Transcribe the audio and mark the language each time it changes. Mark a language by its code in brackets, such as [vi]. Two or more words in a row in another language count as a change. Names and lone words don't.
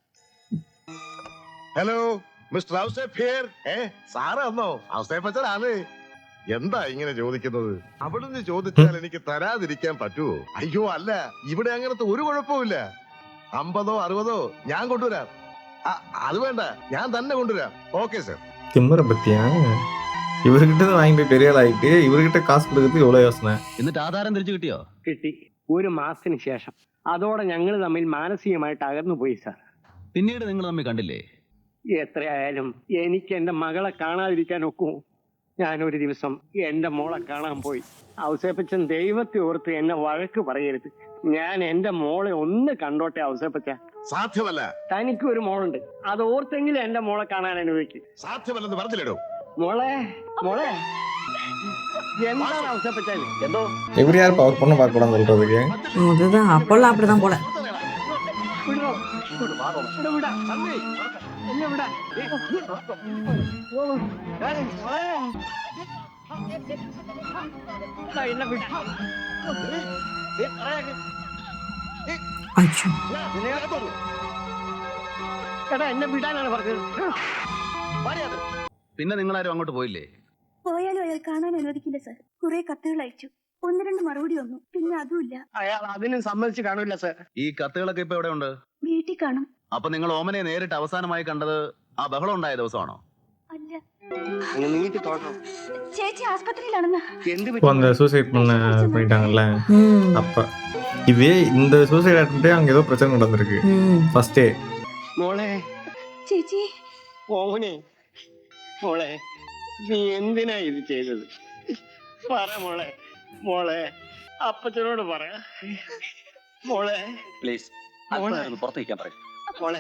[en] Hello Mister ഔസേപ്പ് here. [ml] സാറ് വന്നോ? ഔസേപ്പച്ചനാണ്. എന്താ ഇങ്ങനെ ചോദിക്കുന്നത്? അവിടുന്ന് ചോദിച്ചാൽ എനിക്ക് തരാതിരിക്കാൻ പറ്റുമോ? അയ്യോ അല്ല, ഇവിടെ അങ്ങനത്തെ ഒരു കുഴപ്പമില്ല. 50ഓ 60ഓ ഞാൻ കൊണ്ടുവരാം. അത് വേണ്ട, ഞാൻ തന്നെ കൊണ്ടുവരാം. ഓക്കെ സർ. [ta] திமிர பத்தியா? இவர்கிட்ட வாங்கிட்டு பெரிய ஆளாயிட்டு இவர்கிட்ட காசு கொடுக்கறது எவ்வளவு யோசனை. [ml] എന്നിട്ട് ആധാരം തിരിച്ചു കിട്ടിയോ? കിട്ടി. 1 മാസത്തിന് ശേഷം. അതോടെ ഞങ്ങൾ തമ്മിൽ മാനസികമായിട്ട് അകന്നു പോയി സാർ. പിന്നീട് നിങ്ങൾ തമ്മിൽ കണ്ടില്ലേ? എത്രയായാലും എനിക്ക് എന്റെ മകളെ കാണാതിരിക്കാൻ ഒക്കുമോ? ഞാനൊരു ദിവസം എന്റെ മോളെ കാണാൻ പോയി. ഔസേപ്പച്ചൻ ദൈവത്തെ ഓർത്ത് എന്നെ വഴക്ക് പറയരുത്. ഞാൻ എന്റെ മോളെ ഒന്ന് കണ്ടോട്ടെ ഔസേപ്പച്ച. സാധ്യമല്ല. തനിക്ക് ഒരു മോളുണ്ട്, അത് ഓർത്തെങ്കിലും എന്റെ മോളെ കാണാൻ അനുവദിക്കും. സാധ്യമല്ലെന്ന് പറഞ്ഞില്ലടോ. മോളെ മോളെ എന്താണ് ഔസേപ്പച്ച? എന്തോ [ta] இவர் யார் அவர் பொண்ணை பார்க்க கூடாதுன்னு சொல்றதுக்கு? அதுதான் அப்போல்லாம் அப்படிதான் போல. [ml] വിടോ, ഇവിടെ വിടാ. എന്നെ വിടാ. എന്നെ വിടാ. അയ്യോ, എടാ എന്നെ വിടാനാണ് പറഞ്ഞത്. പിന്നെ നിങ്ങളാരും അങ്ങോട്ട് പോയില്ലേ? പോയാലും അയാൾ കാണാൻ അനുവദിക്കില്ല സാർ. കുറെ കത്തുകൾ അയച്ചു, 1-2 മറുപടി വന്നു, പിന്നെ അതുമില്ല. അയാൾ അതിനും സമ്മതിച്ച് കാണില്ല സാർ. ഈ കത്തുകളൊക്കെ ഇപ്പൊ എവിടെ ഉണ്ട്? വീട്ടിൽ കാണും. അപ്പൊ നിങ്ങൾ ഓമനയെ നേരിട്ട് അവസാനമായി കണ്ടത് ആ ബഹളം ഉണ്ടായ ദിവസമാണോ? അല്ല, നീട്ടി തോന്നണം. ചേച്ചി ആസ്പത്രിയിലാണെന്ന്. എന്ത് [ta] இப்போ அந்த சூசைட் பண்ணிட்டாங்கல்ல, ம், அப்ப இது இந்த [en] suicide attempt [ta] அங்க ஏதோ பிரச்சனை நடந்திருக்கு ம். ஃபர்ஸ்டே. [ml] മോളെ ചേച്ചി മോനെ മോളെ നീ എന്തിനാ ഇത് ചെയ്തത്? പറ മോളെ. മോളെ അപ്പച്ചനോട് പറ മോളെ. പ്ലീസ് പുറത്തേക്കാൻ പറയും. മോളെ